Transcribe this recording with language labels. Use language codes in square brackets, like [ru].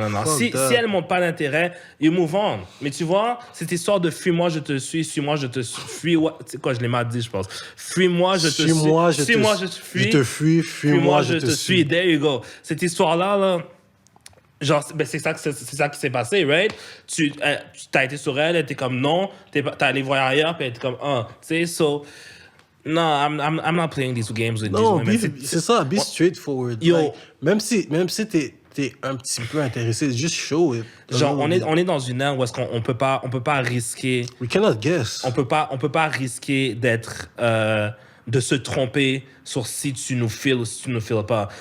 [fr] Si elle ne montre pas d'intérêt, [en] you move on. [fr] Mais tu vois, cette histoire de fuis-moi, je te suis, suis-moi, je te fuis, tu sais quoi, je l'ai mal dit, je pense. Fuis-moi, je te suis. Fuis-moi, je te fuis. Je te fuis, fuis-moi, je te suis. [en] There you go. [fr] Cette histoire-là, là, genre, ben c'est ça qui s'est passé, right? Tu t'as été sur elle était comme non, t'as allé voir ailleurs, puis elle était comme tu sais, so... [en] No, I'm not playing these games with these women. [fr] C'est ça, [en] be straightforward. Yo. [fr] Like, même si t'es un petit peu intéressé, [en] just show it. [fr] Genre, on est dans une ère où est-ce qu'on peut pas risquer... [en] We cannot guess. [fr] On peut pas risquer d'être... de se tromper sur si tu nous files ou si tu nous files pas.